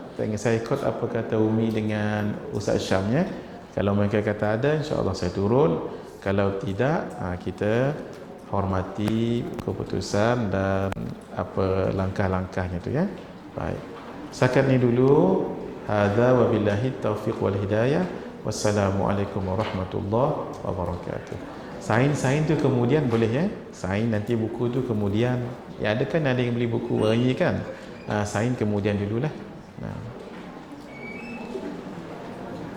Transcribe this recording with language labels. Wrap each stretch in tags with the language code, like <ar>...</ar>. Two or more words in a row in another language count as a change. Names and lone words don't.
<ms>Saya ikut apa kata Umi dengan Ustaz Syamnya. Kalau mereka kata ada, insya-Allah saya turun. Kalau tidak, kita hormati keputusan dan apa langkah-langkahnya tu ya. Baik. Setakat ni dulu.</ms> <ar>هذا وبالله التوفيق والهداية. والسلام عليكم ورحمة الله وبركاته.</ar> <ms>Sain tu kemudian boleh ya. Sain nanti buku tu kemudian. Ya ada kan ada yang beli buku hari kan. Sain kemudian dululah.</ms>